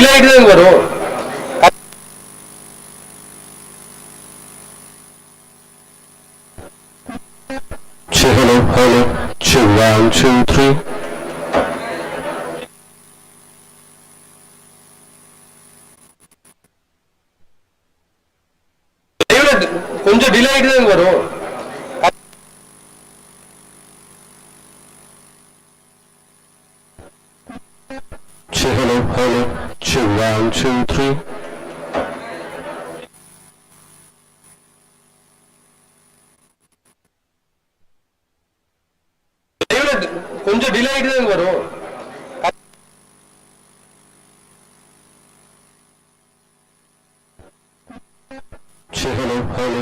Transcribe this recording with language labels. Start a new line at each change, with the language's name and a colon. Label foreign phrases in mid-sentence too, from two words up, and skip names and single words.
Tamil: தான் வரும்.
English: Check, hello, hello. Check, 1, 2, 3.
Tamil: கொஞ்சம் டிலே ஆகிட்டு தான் வரும்.
English: Check, hello, hello. Check, 1, 2, 3.
Tamil: கொஞ்சம் டிலே ஆகிட்டு தான் வரும்.
English: Check, hello, hello.